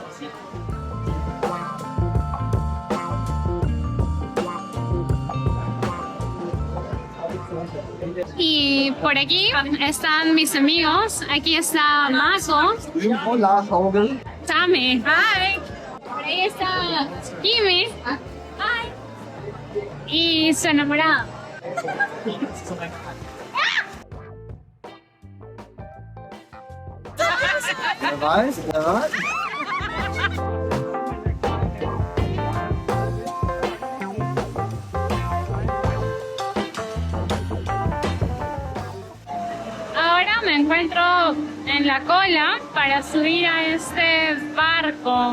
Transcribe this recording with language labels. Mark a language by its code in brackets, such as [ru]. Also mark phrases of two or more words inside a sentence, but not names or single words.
[es] Y por aquí están mis amigos. Aquí está Mako. Hola, Sammy. Hi. Por ahí está Kimi. Hi. Y su enamorada. [de] Wer weiß, wer weiß. [es] Ahora me encuentro en la cola para subir a este barco.